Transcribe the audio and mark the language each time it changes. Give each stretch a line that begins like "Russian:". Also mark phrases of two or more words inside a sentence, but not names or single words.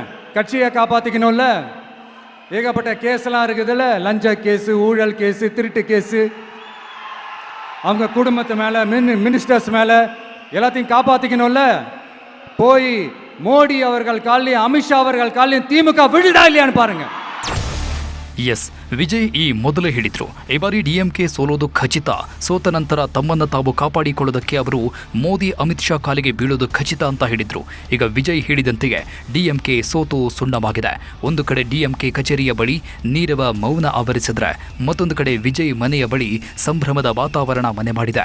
Tamil: கட்சியை காப்பாத்திக்கணும்ல, ஏகப்பட்ட கேஸ்லாம் இருக்குதுல்ல, லஞ்ச கேஸு, ஊழல் கேஸு, திருட்டு கேஸு, அவங்க குடும்பத்து மேல, மினிஸ்டர்ஸ் மேல எல்லாத்தையும் காப்பாத்திக்கணும்ல. போய் மோடி அவர்கள் காலையும் அமித்ஷா அவர்கள் காலையும் திமுக விழுதா இல்லையான்னு பாருங்க.
Kannada: ಎಸ್, ವಿಜಯ್ ಈ ಮೊದಲೇ ಹೇಳಿದ್ರು, ಈ ಬಾರಿ ಡಿಎಂಕೆ ಸೋಲೋದು ಖಚಿತ. ಸೋತ ನಂತರ ತಮ್ಮನ್ನು ತಾವು ಕಾಪಾಡಿಕೊಳ್ಳೋದಕ್ಕೆ ಅವರು ಮೋದಿ ಅಮಿತ್ ಶಾ ಕಾಲಿಗೆ ಬೀಳೋದು ಖಚಿತ ಅಂತ ಹೇಳಿದ್ರು. ಈಗ ವಿಜಯ್ ಹೇಳಿದಂತೆಯೇ ಡಿಎಂಕೆ ಸೋತು ಸುಣ್ಣವಾಗಿದೆ. ಒಂದು ಕಡೆ ಡಿಎಂಕೆ ಕಚೇರಿಯ ಬಳಿ ನೀರವ ಮೌನ ಆವರಿಸಿದ್ರೆ, ಮತ್ತೊಂದು ಕಡೆ ವಿಜಯ್ ಮನೆಯ ಬಳಿ ಸಂಭ್ರಮದ ವಾತಾವರಣ ಮನೆ ಮಾಡಿದೆ.